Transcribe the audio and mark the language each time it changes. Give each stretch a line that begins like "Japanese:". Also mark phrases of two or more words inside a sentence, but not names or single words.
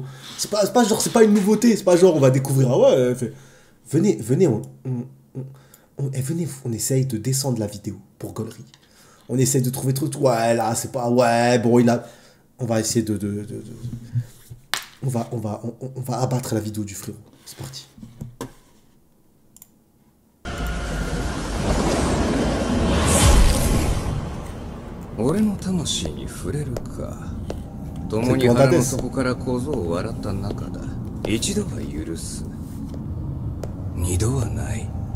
French: C'est pas genre, c'est pas une nouveauté. C'est pas genre, on va découvrir. Ah ouais, venez, venez, venez, on essaye de descendre la vidéo pour Gollery. On essaye de trouver truc. Ouais, là, c'est pas... Ouais, bon, il a... On va essayer on va abattre la vidéo du frérot. C'est parti.
Japanese: 俺の魂に触れるか。共に腹の底から小僧を笑った仲だ。一度は許す。二度はない。